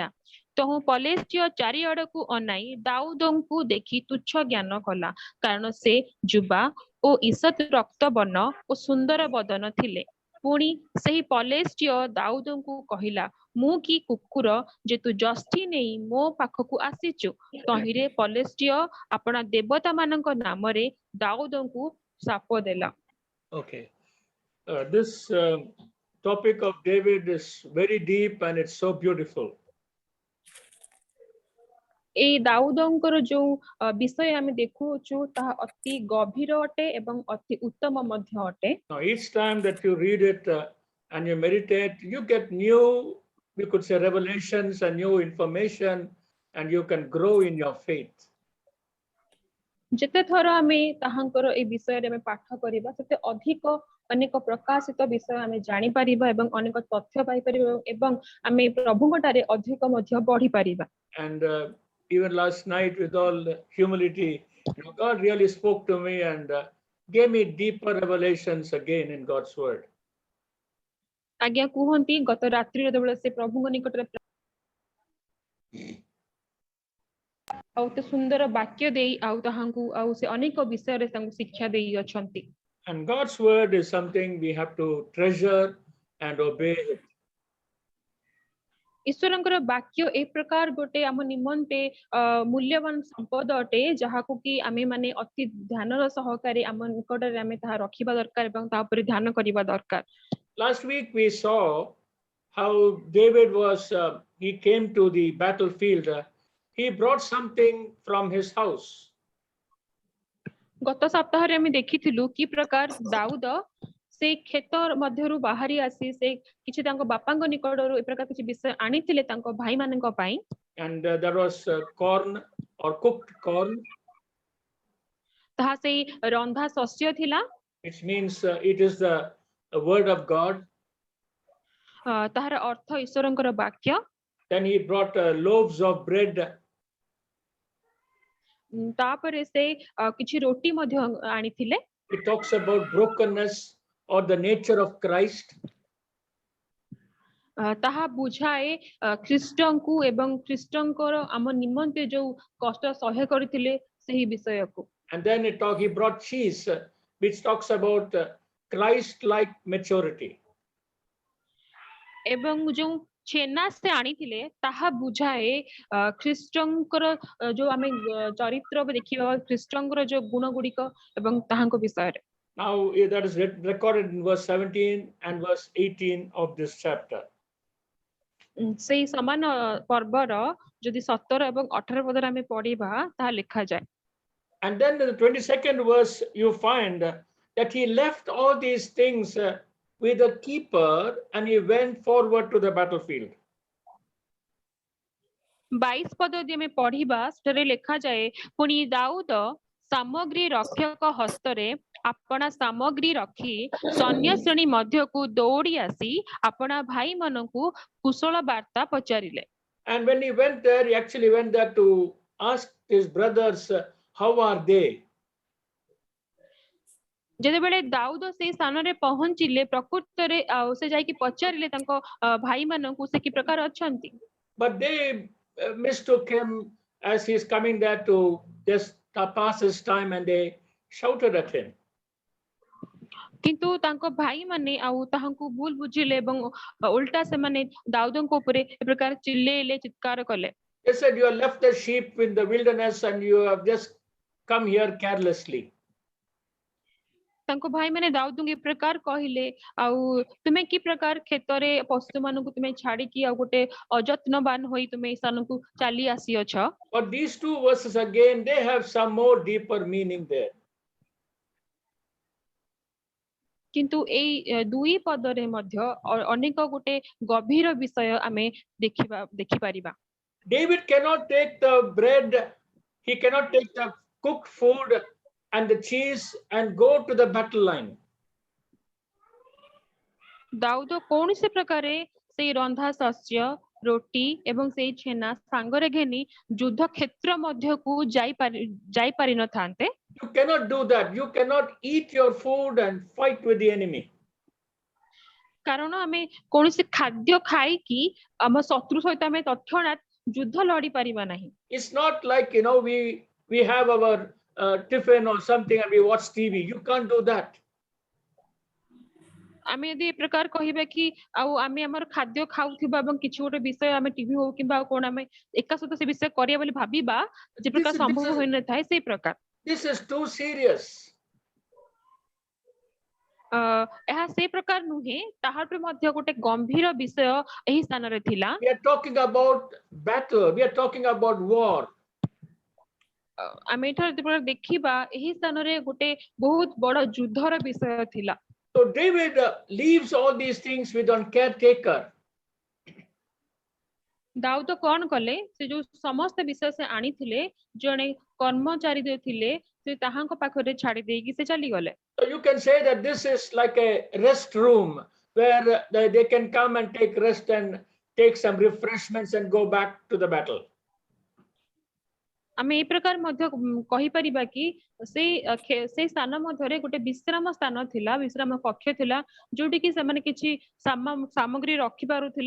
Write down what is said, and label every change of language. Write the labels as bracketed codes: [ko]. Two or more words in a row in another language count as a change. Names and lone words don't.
[or] ତହୁ ପଲେଷ୍ଟିୟ ଚାରିଆଡକୁ ଅନାଇ ଦାଉଦଙ୍କୁ ଦେଖି ତୁଚ୍ଛ ଜ୍ଞାନ କଲା, କାରଣ ସେ ଯୁବା ଓ ଈଷତ୍ ରକ୍ତ ବର୍ଣ୍ଣ ଓ ସୁନ୍ଦର ବଦନ ଥିଲେ। ପୁଣି ସେହି ପଲେଷ୍ଟିୟ ଦାଉଦଙ୍କୁ କହିଲା, ମୁଁ କି କୁକୁର ଯେ ତୁ ଯଷ୍ଟି ନେଇ ମୋ ପାଖକୁ ଆସିଛୁ? ତହିଁରେ ପଲେଷ୍ଟିୟ ଆପଣା ଦେବତା ମାନଙ୍କ ନାମରେ ଦାଉଦଙ୍କୁ ଶାପ ଦେଲା। [en] Okay. This topic of David is very deep and it's so beautiful. [or] ଏଇ ଦାଉଦଙ୍କର ଯୋଉ ବିଷୟ ଆମେ ଦେଖୁଛୁ ତାହା ଅତି ଗଭୀର ଅଟେ ଏବଂ ଅତି ଉତ୍ତମ ମଧ୍ୟ ଅଟେ। [en] Now, each time that you read it and you meditate, you get new, you could say, revelations and new information, and you can grow in your faith. [or] ଯେତେ ଥର ଆମେ ତାହାଙ୍କର এই ବିଷୟରେ ଆମେ ପାଠ କରିବା ସେତେ ଅଧିକ ଅନେକ ପ୍ରକାଶିତ ବିଷୟ ଆମେ ଜାଣିପାରିବା ଏବଂ ଅନେକ ତଥ୍ୟ ପାଇପାରିବା ଏବଂ ଆମେ ପ୍ରଭୁଙ୍କଠାରେ ଅଧିକ ମଧ୍ୟ ବଢିପାରିବା। [en] And even last night, with all humility, God really spoke to me and gave me deeper revelations again in God's word. [or] ଆଜ୍ଞା କୁହନ୍ତି ଗତ ରାତ୍ରିରେ ଯେତେବେଳେ ସେ ପ୍ରଭୁଙ୍କ ନିକଟରେ ଆଉ ଏତେ ସୁନ୍ଦର ବାକ୍ୟ ଦେଇ ଆଉ ତାହାଙ୍କୁ ଆଉ ସେ ଅନେକ ବିଷୟରେ ତାଙ୍କୁ ଶିକ୍ଷା ଦେଇ ଅଛନ୍ତି। [en] And God's word is something we have to treasure and obey it. [or] ଈଶ୍ୱରଙ୍କର ବାକ୍ୟ ଏ ପ୍ରକାର ଗୋଟେ ଆମ ନିମନ୍ତେ ମୂଲ୍ୟବାନ ସମ୍ପଦ ଅଟେ, ଯାହାକୁ କି ଆମେ ମାନେ ଅତି ଧ୍ୟାନର ସହକାରେ ଆମ ନିକଟରେ ଆମେ ତାହା ରଖିବା ଦରକାର ଏବଂ ତା ଉପରେ ଧ୍ୟାନ କରିବା ଦରକାର। [en] Last week we saw how David was, he came to the battlefield. He brought something from his house. [or] ଗତ ସପ୍ତାହରେ ଆମେ ଦେଖିଥିଲୁ କି ପ୍ରକାର ଦାଉଦ ସେ କ୍ଷେତ ମଧ୍ୟରୁ ବାହାରି ଆସି ସେ କିଛି ତାଙ୍କ ବାପାଙ୍କ ନିକଟରୁ ଏ ପ୍ରକାର କିଛି ବିଷୟ ଆଣିଥିଲେ ତାଙ୍କ ଭାଇମାନଙ୍କ ପାଇଁ। [en] And there was corn or cooked corn. [or] ତାହା ସେଇ ରନ୍ଧା ଶସ୍ୟ ଥିଲା। [en] It means it is the word of God. [or] ତାହାର ଅର୍ଥ ଈଶ୍ୱରଙ୍କର ବାକ୍ୟ। [en] Then he brought loaves of bread. [or] ତାପରେ ସେ କିଛି ରୋଟି ମଧ୍ୟ ଆଣିଥିଲେ। [en] It talks about brokenness or the nature of Christ. [or] ତାହା ବୁଝାଏ ଖ୍ରୀଷ୍ଟଙ୍କୁ ଏବଂ ଖ୍ରୀଷ୍ଟଙ୍କର ଆମ ନିମନ୍ତେ ଯୋଉ କଷ୍ଟ ସହ୍ୟ କରିଥିଲେ ସେହି ବିଷୟକୁ। [en] And then he brought cheese, which talks about Christ-like maturity. [or] ଏବଂ ଯୋଉ ଛେନା ସେ ଆଣିଥିଲେ ତାହା ବୁଝାଏ ଖ୍ରୀଷ୍ଟଙ୍କର ଯୋଉ ଆମେ ଚରିତ୍ର ଦେଖିବା ଖ୍ରୀଷ୍ଟଙ୍କର ଯୋଉ ଗୁଣ ଗୁଡିକ ଏବଂ ତାହାଙ୍କ ବିଷୟରେ। [en] Now that is recorded in verse 17 and verse 18 of this chapter. [or] ସେଇ ସମାନ ପର୍ବର ଯଦି 17 ଏବଂ 18 ପଦରେ ଆମେ ପଢିବା ତାହା ଲେଖାଯାଏ। [en] And then in the 22nd verse you find that he left all these things with a keeper and he went forward to the battlefield. [or] 22 ପଦ ଯଦି ଆମେ ପଢିବା ସେଠାରେ ଲେଖାଯାଏ, ପୁଣି ଦାଉଦ ସାମଗ୍ରୀ ରକ୍ଷକ ହସ୍ତରେ ଆପଣା ସାମଗ୍ରୀ ରଖି ସୈନ୍ୟ ଶ୍ରେଣୀ ମଧ୍ୟକୁ ଦୌଡ଼ି ଆସି ଆପଣା ଭାଇମାନଙ୍କୁ କୁଶଳ ବାର୍ତ୍ତା ପଚାରିଲେ। [en] And when he went there, he actually went there to ask his brothers, how are they? [or] ଯେତେବେଳେ ଦାଉଦ ସେଇ ସ୍ଥାନରେ ପହଞ୍ଚିଲେ ପ୍ରକୃତରେ ଆଉ ସେ ଯାଇକି ପଚାରିଲେ ତାଙ୍କ ଭାଇମାନଙ୍କୁ ସେ କି ପ୍ରକାର ଅଛନ୍ତି। [en] But they mistook him as he's coming there to just pass his time and they shouted at him. [or] କିନ୍ତୁ ତାଙ୍କ ଭାଇମାନେ ଆଉ ତାହାଙ୍କୁ ଭୁଲ ବୁଝିଲେ ଏବଂ ଉଲ୍ଟା ସେମାନେ ଦାଉଦଙ୍କ ଉପରେ ଏ ପ୍ରକାର ଚିଲ୍ଲେଇଲେ, ଚିତ୍କାର କଲେ। [en] They said, you have left the sheep in the wilderness and you have just come here carelessly. [or] ତାଙ୍କ ଭାଇ ମାନେ ଦାଉଦଙ୍କୁ ଏ ପ୍ରକାର କହିଲେ, ଆଉ ତୁମେ କି ପ୍ରକାର କ୍ଷେତରେ ପଶୁ ମାନଙ୍କୁ ତୁମେ ଛାଡିକି ଆଉ ଗୋଟେ ଅଯତ୍ନବାନ ହୋଇ ତୁମେ ଏ ସ୍ଥାନକୁ ଚାଲି ଆସିଅଛ। [en] But these two verses again, they have some more deeper meaning there. [or] କିନ୍ତୁ ଏଇ ଦୁଇ ପଦରେ ମଧ୍ୟ ଅନେକ ଗୋଟେ ଗଭୀର ବିଷୟ ଆମେ ଦେଖିପାରିବା। [en] David cannot take the bread, he cannot take the cooked food and the cheese and go to the battle line. [or] ଦାଉଦ କୌଣସି ପ୍ରକାରେ ସେଇ ରନ୍ଧା ଶସ୍ୟ, ରୋଟି ଏବଂ ସେଇ ଛେନା ସାଙ୍ଗରେ ଘେନି ଯୁଦ୍ଧ କ୍ଷେତ୍ର ମଧ୍ୟକୁ ଯାଇପାରି ନଥାନ୍ତେ। [en] You cannot do that. You cannot eat your food and fight with the enemy. [or] କାରଣ ଆମେ କୌଣସି ଖାଦ୍ୟ ଖାଇକି ଆମ ଶତ୍ରୁ ସହିତ ଆମେ ତତ୍କ୍ଷଣାତ୍ ଯୁଦ୍ଧ ଲଢି ପାରିବା ନାହିଁ। [en] It's not like, we have our tiffin or something and we watch TV. You can't do that. [or] ଆମେ ଯଦି ଏ ପ୍ରକାର କହିବା କି ଆଉ ଆମେ ଆମର ଖାଦ୍ୟ ଖାଉଥିବା ଏବଂ କିଛି ଗୋଟେ ବିଷୟ ଆମେ ଟିଭି ହଉ କିମ୍ବା କଣ ଆମେ ଏକା ସହିତ ସେ ବିଷୟ କରିବା ବୋଲି ଭାବିବା, ଯେ ପ୍ରକାର ସମ୍ଭବ ହୋଇନଥାଏ ସେଇ ପ୍ରକାର। [en] This is too serious. [or] ଏହା ସେଇ ପ୍ରକାର ନୁହେଁ, ତାହାଠୁ ମଧ୍ୟ ଗୋଟେ ଗମ୍ଭୀର ବିଷୟ ଏହି ସ୍ଥାନରେ ଥିଲା। [en] We are talking about battle. We are talking about war. [or] ଆମେ ଏଠାରେ ଯେତେବେଳେ ଦେଖିବା ଏହି ସ୍ଥାନରେ ଗୋଟେ ବହୁତ ବଡ ଯୁଦ୍ଧର ବିଷୟ ଥିଲା। [en] So David leaves all these things with one caretaker. [or] ଦାଉଦ କଣ କଲେ, ସେ ଯୋଉ ସମସ୍ତ ବିଷୟ ସେ ଆଣିଥିଲେ ଜଣେ କର୍ମଚାରୀ ଯେ ଥିଲେ ସେ ତାହାଙ୍କ ପାଖରେ ଛାଡି ଦେଇକି ସେ ଚାଲିଗଲେ। [en] So you can say that this is like a rest room where they can come and take rest and take some refreshments and go back to the battle. [or] ଆମେ ଏ ପ୍ରକାର ମଧ୍ୟ କହିପାରିବା କି ସେଇ ସ୍ଥାନ ମଧ୍ୟରେ ଗୋଟେ ବିଶ୍ରାମ ସ୍ଥାନ ଥିଲା, ବିଶ୍ରାମ କକ୍ଷ ଥିଲା, ଯୋଉଠି କି ସେମାନେ କିଛି ସାମଗ୍ରୀ ରଖିପାରୁଥିଲେ।